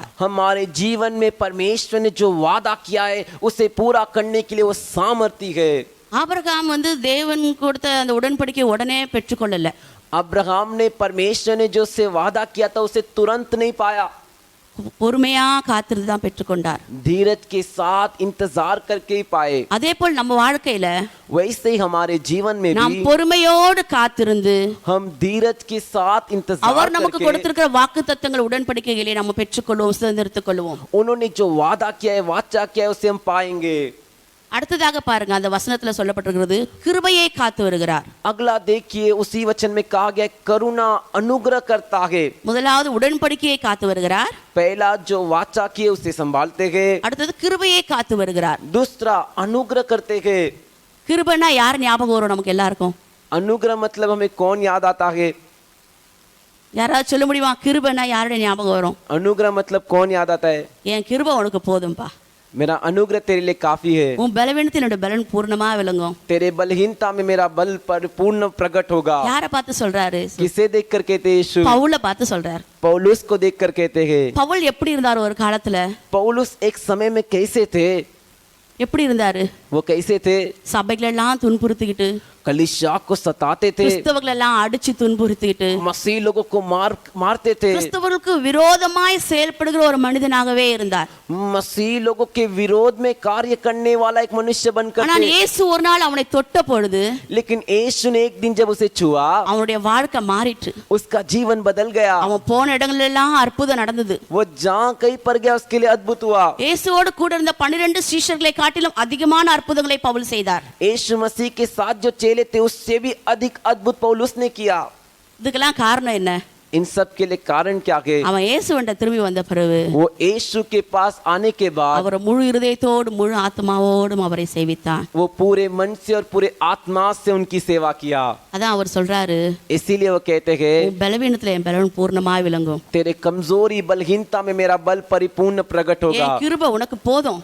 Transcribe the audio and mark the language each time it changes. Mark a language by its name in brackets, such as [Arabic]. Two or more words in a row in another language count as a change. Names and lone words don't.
[Hindi] हमारे जीवन में परमेश्वर ने जो वादा किया है उसे पूरा करने के लिए वो सामर्थ्य है। [Tamil] ஆபிரகாம் தேவன் கொடுத்த அந்த உடன்படிக்கை உடனே பெற்றுக்கொள்ளல. [Hindi] अब्राहम ने परमेश्वर ने जो से वादा किया था उसे तुरंत नहीं पाया। [Tamil] பொறுமையா காத்திருந்து தான் பெற்றுக்கொண்டார். [Hindi] धीरज के साथ इंतजार करके ही पाए। [Tamil] அதே போல் நம்ம வாழ்க்கையில [Hindi] वैसे ही हमारे जीवन में [Tamil] நாம் [Hindi] भी [Tamil] பொறுமையோடு காத்திருந்து [Hindi] हम धीरज के साथ इंतजार [Tamil] அவர் நமக்கு [Hindi] करके [Tamil] கொடுத்திருக்கிற வாக்குத்தத்தங்கள் உடன்படிக்கைகளை நம்ம பெற்றுக்கொள்வோம், சுதந்திரத்துக் கொள்வோம். [Hindi] उन्होंने जो वादा किया है वाचा किया है उसे हम पाएंगे। [Tamil] அடுத்ததாக பாருங்க, அந்த வசனத்துல சொல்லப்பட்டிருக்கிறது கிருபையை காத்து வருகிறார். [Hindi] अगला देखिए उसी वचन में कहा गया करुणा अनुग्रह करता है। [Tamil] முதலாவது உடன்படிக்கையை காத்து வருகிறார். [Hindi] पहला जो वाचा किए उसे संभालते हैं। [Tamil] அடுத்தது கிருபையை காத்து வருகிறார். [Hindi] दूसरा अनुग्रह करते हैं। [Tamil] கிருபைனா யார் ஞாபகம் வரும் நமக்கு எல்லாருக்கும்? [Hindi] अनुग्रह मतलब हमें कौन याद आता है? [Tamil] யாராவது சொல்ல முடியுமா கிருபைனா யாருடைய ஞாபகம் வரும்? [Hindi] अनुग्रह मतलब कौन याद आता है? [Tamil] என் கிருபை உனக்கு போதும்பா, [Hindi] मेरा अनुग्रह तेरे लिए काफी है। [Tamil] உன் பலவீனத்தில் என்னோட பலன் பூர்ணமா விளங்கும். [Hindi] तेरे बलहीनता में मेरा बल परिपूर्ण प्रकट होगा। [Tamil] யாரை பார்த்து சொல்றாரு? [Hindi] किसे देख कर कहते हैं यीशु? [Tamil] பவுலை பார்த்து சொல்றார். [Hindi] पौलुस को देख कर कहते हैं। [Tamil] பவுல் எப்படி இருந்தார் ஒரு காலத்துல? [Hindi] पौलुस एक समय में कैसे थे? [Tamil] எப்படி இருந்தாரு? [Hindi] वो कैसे थे? [Tamil] சபைகள் எல்லாம் துன்புறுத்திக்கிட்டு, [Hindi] कलीसिया को सताते थे, [Tamil] கிறிஸ்தவர்கள் எல்லாம் அடிச்சு துன்புறுத்திக்கிட்டு, [Hindi] मसीह लोगों को मारते थे, [Tamil] கிறிஸ்தவர்களுக்கு விரோதமாய் செயல்படுகிற ஒரு மனிதனாகவே இருந்தார். [Hindi] मसीह लोगों के विरोध में कार्य करने वाला एक मनुष्य बनकर [Tamil] ஆனால் [Hindi] थे। [Tamil] இயேசு ஒரு நாள் அவனை தொட்ட பொழுது [Hindi] लेकिन यीशु ने एक दिन जब उसे छुआ [Tamil] அவனுடைய வாழ்க்கை மாறிற்று. [Hindi] उसका जीवन बदल गया। [Tamil] அவன் போன இடங்கள் எல்லாம் அற்புதம் நடந்தது. [Hindi] वो जहाँ कहीं पर गया उसके लिए अद्भुत हुआ। [Tamil] இயேசுவோடு கூட இருந்த 12 சீஷர்களை காட்டிலும் அதிகமான அற்புதங்களை பவுல் செய்தார். [Hindi] यीशु मसीह के साथ जो चेले थे उससे भी अधिक अद्भुत पौलुस ने किया। [Tamil] இதுக்கெல்லாம் காரணம் என்ன? [Hindi] इन सब के लिए कारण क्या है? [Tamil] அவன் இயேசுவண்ட திரும்பி வந்த பிறகு [Hindi] वो यीशु के पास आने के बाद [Tamil] அவர் முழு இருதயத்தோடு முழு ஆத்மாவோடும் அவரை சேவித்தான். [Hindi] वो पूरे मन से और पूरे आत्मा से उनकी सेवा किया। [Tamil] அதான் அவர் சொல்றாரு, [Hindi] इसीलिए वो कहते हैं [Tamil] உன் பலவீனத்துல என் பலன் பூர்ணமாய் விளங்கும். [Hindi] तेरे कमजोरी बलहीनता में मेरा बल परिपूर्ण प्रकट होगा। [Tamil] என் கிருபை உனக்கு போதும்.